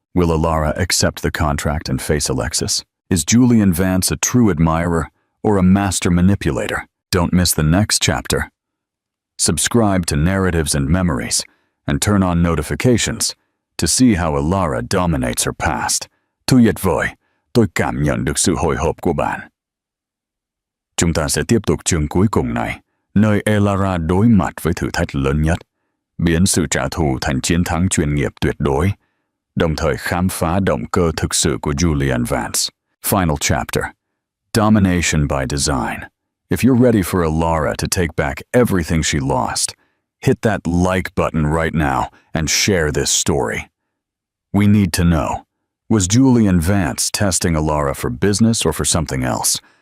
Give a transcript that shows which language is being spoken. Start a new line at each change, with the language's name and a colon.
English: Will Alara accept the contract and face Alexis? Is Julian Vance a true admirer or a master manipulator? Don't miss the next chapter. Subscribe to Narratives and Memories and turn on notifications to see how Alara dominates her past.
Vietnamese: Tuyệt vời, tôi cảm nhận được sự hồi hộp của bạn. Chúng ta sẽ tiếp tục chương cuối cùng này, nơi Alara đối mặt với thử thách lớn nhất, biến sự trả thù thành chiến thắng chuyên nghiệp tuyệt đối, đồng thời khám phá động cơ thực sự của Julian Vance.
English: Final chapter. Domination by design. If you're ready for Alara to take back everything she lost, hit that like button right now and share this story. We need to know. Was Julian Vance testing Alara for business or for something else?